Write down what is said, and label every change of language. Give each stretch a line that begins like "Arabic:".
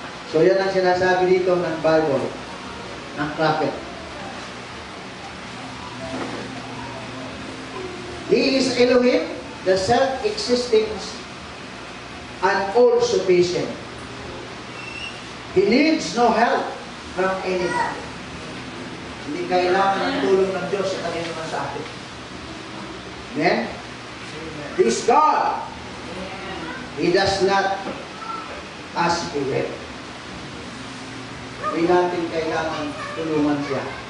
Filipino: So yan ang sinasabi dito ng Bible, ng prophet.
English: He is Elohim, the self-existing and all-sufficient. He needs no help from anyone.
Filipino: Hindi kailangan ng tulong ng Diyos sa kanino man sa atin.
English: Amen? He is God. He does not ask for help.
Filipino: Hindi natin kailangan tulungan siya.